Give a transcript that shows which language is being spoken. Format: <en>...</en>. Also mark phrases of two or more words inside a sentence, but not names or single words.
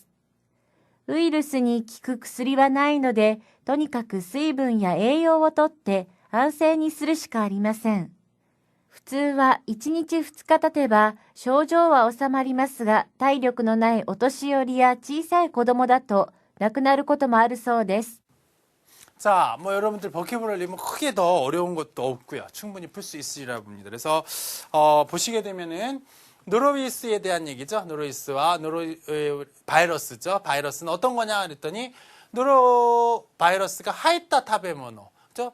<ja>ウイルスに効く薬はないので、とにかく水分や栄養をとって安静にするしかありません。普通は1日2日経てば症状は収まりますが、体力のないお年寄りや小さい子供だと亡くなることもあるそうです。</ja> <ko>자, 뭐 여러분들 버큐블러리 뭐 크게 더 어려운 것도 없고요. 충분히 풀 수 있으리라 봅니다. 그래서 보시게 되면은 노로위스에 대한 얘기죠. 노로위스와 바이러스죠. 바이러스는 어떤 거냐 그랬더니</ko> <ja>ノロウイルスが入った食べ物,</ja> <ko>그죠?</ko>